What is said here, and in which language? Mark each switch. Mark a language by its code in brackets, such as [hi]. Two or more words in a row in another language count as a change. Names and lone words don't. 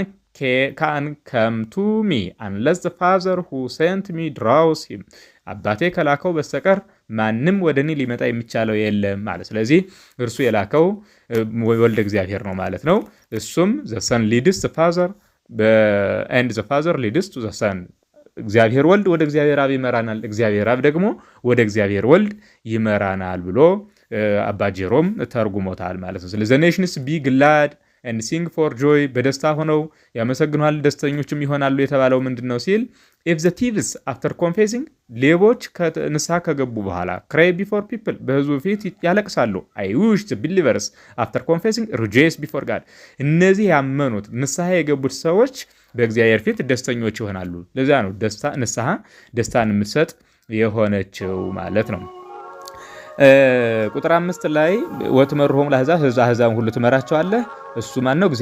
[en] can come to me unless the Father who sent me draws him [am] አባቴ ከላከው በስተቀር ማንም ወደኔ ሊመጣ የሚቻለው የለም ማለት። ስለዚህ እርሱ የላከው ወልደ እግዚአብሔር ነው ማለት ነው። እሱም [en] the Son leads the Father and the Father leads to the Son [am] እግዚአብሔር ወልድ ወደ እግዚአብሔር አብ ይመራናል፣ እግዚአብሔር አብ ደግሞ ወደ እግዚአብሔር ወልድ ይመራናል ብሎ አባ ጄሮም ተርጉሞታል ማለት ነው። ስለዚህ [en] the nations be glad and sing for joy [am] በደስታ ሆነው ያመሰግናሉ ደስተኞችም ይሆናሉ የተባለው ምንድነው ሲል [en] if the thieves after confessing [am] ሌቦች ከንስሐ ከገቡ በኋላ [en] cry before people [am] በሕዝቡ ፊት ያለቅሳሉ [en] I wish the believers after confessing rejoice before God [am] እነዚህ ያመኑት ንስሐ የገቡት ሰዎች በእግዚአብሔር ፊት ደስተኞች ይሆናሉ። ለዛ ነው ንስሐ ደስታን የምትሰጥ የሆነችው ማለት ነው። ቁጥር 5 ላይ ወትመርሆም ለአሕዛብ ሁሉ ትመራቸዋለህ። እሱ ማን ነው?